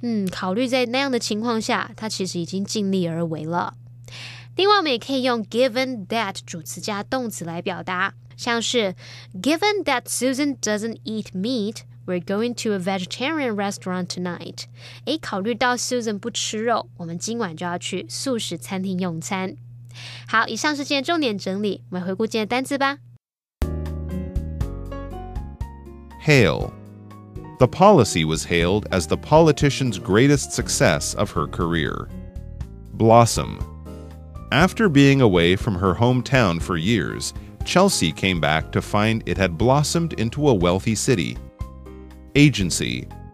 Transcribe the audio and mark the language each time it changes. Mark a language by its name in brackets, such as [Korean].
[Chinese] 考虑在那样的情况下，他其实已经尽力而为了。另外，我们也可以用 [English] given that [Chinese] 主词加动词来表达，像是 [English] Given that Susan doesn't eat meat, we're going to a vegetarian restaurant tonight. [Chinese] 考虑到 Susan 不吃肉，我们今晚就要去素食餐厅用餐。好，以上是今天重点整理，我们回顾今天的单字吧。 [English] Hail. The policy was hailed as the politician's greatest success of her career. Blossom. After being away from her hometown for years, Chelsea came back to find it had blossomed into a wealthy city. Agency.